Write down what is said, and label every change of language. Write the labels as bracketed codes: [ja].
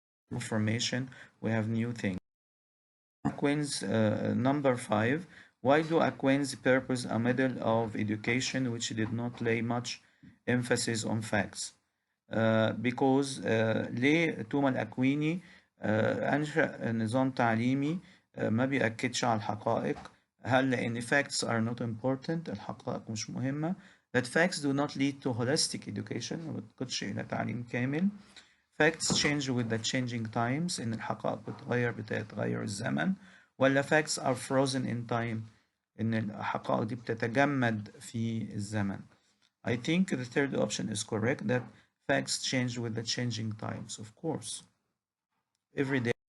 [en] Information, we have new things. Aquinas, number 5. Why do Aquinas purpose a model of education which did not lay much emphasis on facts? [ar] Because ليه توما الأكويني أنشأ نظام تعليمي ما بيأكدش على الحقائق؟ هل لأن [en] facts are not important، [ar] الحقائق مش مهمة؟ [en] that facts do not lead to holistic education، [ar] ما بتقودش إلى تعليم كامل. [en] Facts change with the changing times، [ar] إن الحقائق بتتغير الزمن، [en] ولا facts are frozen in time، [ar] إن الحقائق دي بتتجمد في الزمن. [en] I think the third option is correct, that facts change with the changing times, of course. Every day